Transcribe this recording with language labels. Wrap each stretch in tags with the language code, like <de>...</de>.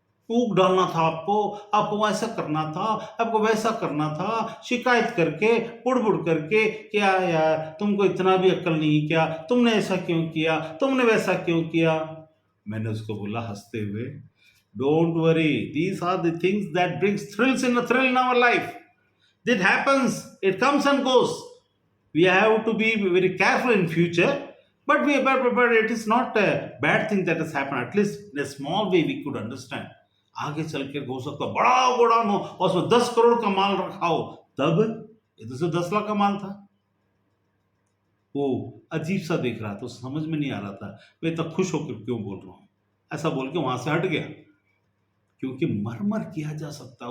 <hi>ऊक डालना था आपको, आपको वैसा करना था, आपको वैसा करना था, शिकायत करके बुड़ करके, क्या यार तुमको इतना भी अक्ल नहीं, क्या तुमने ऐसा क्यों किया, तुमने वैसा क्यों किया? मैंने उसको बोला हंसते हुए,</hi> <en>Don't worry, these are the things that brings thrills in thrill in our life. It happens, it comes and goes. We have to be very careful in future, but it is not a bad thing that has happened. At least in a small way we could understand.</en> <hi>आगे चल के हो सकता बड़ा godown हो और उसमें 10 करोड़ का माल रखा हो, तब ये तो सिर्फ 10 लाख का माल था। वो अजीब सा देख रहा था, समझ में नहीं आ रहा था मैं इतना खुश होकर क्यों बोल रहा हूँ। ऐसा बोल के वहां से हट गया, क्योंकि मरमर किया जा सकता है।</hi>